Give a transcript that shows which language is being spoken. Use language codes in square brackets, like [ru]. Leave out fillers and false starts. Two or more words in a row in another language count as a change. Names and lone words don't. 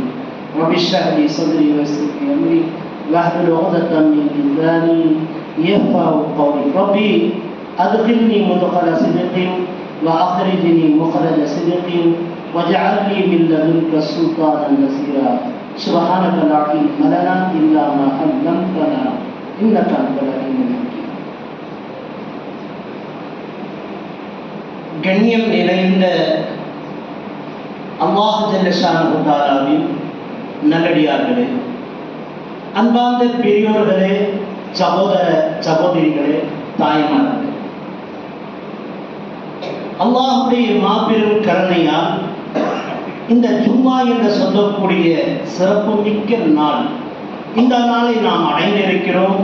[ar] رب اشرح لي صدري ويسر لي أمري واحلل عقدة من لساني يفقهوا قولي. ربي أدخلني مدخل صدق وأخرجني مخرج صدق واجعل لي من لدنك سلطانا نصيرا. سبحانك لا علم لنا إلا ما علمتنا إنك أنت العليم الحكيم. [ta] கண்ணியம் நிறைந்த அல்லாஹ் [ar] جل شأنه [ta] தஆலாவின் நல்லடியார்களே, அன்பார்ந்த பெரியோர்களே, சகோதர சகோதரிகளே, தாய்மார்களே, அல்லாஹ்வுடைய மாபெரும் கருணையால் இந்த ஜும்மா என்று சொல்லக்கூடிய சிறப்பு மிக்க நாள், இந்த நாளை நாம் அடைந்திருக்கிறோம்.